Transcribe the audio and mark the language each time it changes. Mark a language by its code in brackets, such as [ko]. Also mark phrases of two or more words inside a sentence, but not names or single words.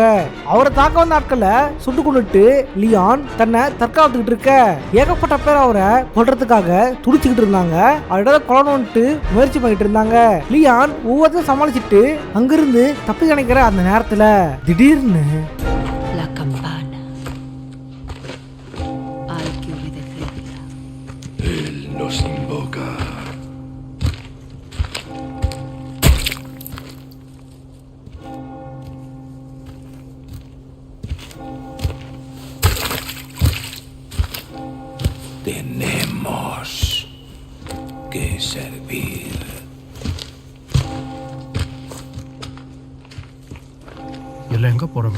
[ta] அவரை தாக்க வந்த ஆட்களை சுட்டு கொண்டுட்டு லியான் தன்னை தற்காத்துக்கிட்டு இருக்க ஏகப்பட்ட பேர் அவரை கொல்றதுக்காக துடிச்சுக்கிட்டு இருந்தாங்க. அவரோட கொல்லணும்ட்டு முயற்சி பண்ணிட்டு இருந்தாங்க. லியான் ஒவ்வொருத்தையும் சமாளிச்சுட்டு அங்கிருந்து தப்பி நினைக்கிற அந்த நேரத்துல திடீர்னு [es] La campana. Hay que obedecerla. Él nos invoca. Tenemos que servir. [ta] எல்லாம் எங்க போறோங்க?